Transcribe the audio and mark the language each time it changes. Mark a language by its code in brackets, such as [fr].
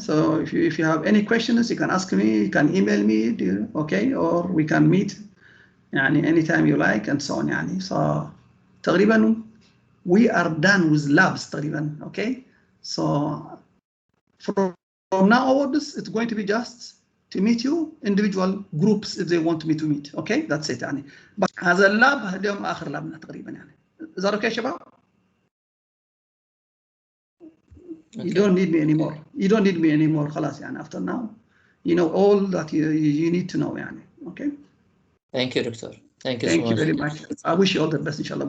[en] So if you have any questions, you can ask me, you can email me, okay, or we can meet anytime you like and so on. So [ar] تقريبا [en] we are done with labs تقريبا, okay? So from now onwards, it's going to be just to meet you individual groups if they want me to meet, okay? That's it But [ar] هذا اللاب اليوم آخر لابنا تقريبا [en] Is that okay [ar] شباب? [en] Okay. You don't need me anymore. You don't need me anymore. [ar] خلاص [en] after now, you know all that you need to know Okay. Thank you, Doctor. Thank you so much. Thank you very much. I wish you all the best [ar] إن شاء الله.